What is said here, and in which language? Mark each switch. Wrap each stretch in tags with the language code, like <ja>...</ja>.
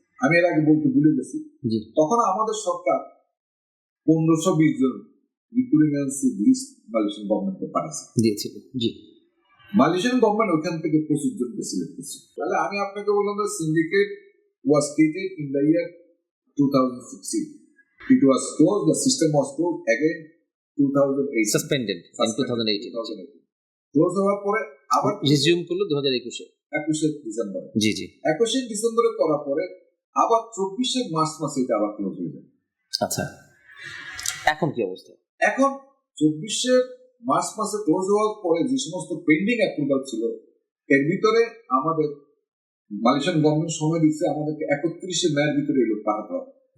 <bn>আমি এর আগে বলতে ভুলে গেছি, তখন আমাদের সরকার 1520 জন রিক্রুটিং এজেন্সি লিস্ট মালয়েশিয়ান গভর্নমেন্টকে পাঠিয়েছে, দিয়েছিল। জি, মালয়েশিয়ান গভর্নমেন্ট ওখান থেকে 25 জনকে সিলেক্ট করছে। তাহলে আমি আপনাকে বললাম যে syndicate</bn> <en>was created in the year 2016. It was closed, the system was closed again 2008. Suspended in 2018.</en> <bn>Close হওয়ার পরে আবার রিজিউম করলো 2021 ডিসেম্বরে। জি জি, 21 ডিসেম্বরে করার পরে আবার 24 মার্চ মাসে এটা আবার ক্লোজ হয়ে যায়। আচ্ছা, এখন কি অবস্থা? এখন 24 মার্চ মাসে ক্লোজ হওয়ার পরে যে সমস্ত পেন্ডিং অ্যাপ্রুভাল ছিল, এর ভিতরে আমাদের মালয়েশিয়ান গভর্নমেন্ট সময় দিচ্ছে আমাদেরকে 31 মের ভিতরে এগুলো পাঠাতে হবে।</bn>